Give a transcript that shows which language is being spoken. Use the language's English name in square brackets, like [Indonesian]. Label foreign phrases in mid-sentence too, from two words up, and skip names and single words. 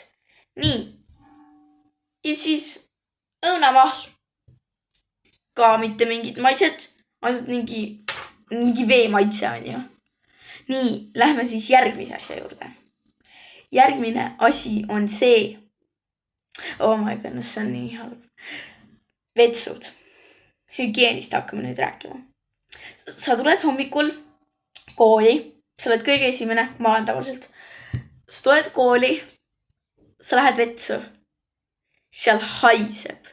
[Estonian] Nii. Ja siis õunavahl. Ka mitte mingit maitset, ainult mingi vee maitse on ju. Nii, lähme siis järgmise asja juurde. Järgmine asi on see. [English] Oh my goodness, [Estonian] see on nii halb. Vetsud. Hügieenist hakkame nüüd rääkima. Sa tuled hommikul kooli. Sa oled kõige esimene. Ma olen tavaliselt. Sa tuled kooli. Sa lähed vetsu. Seal haiseb.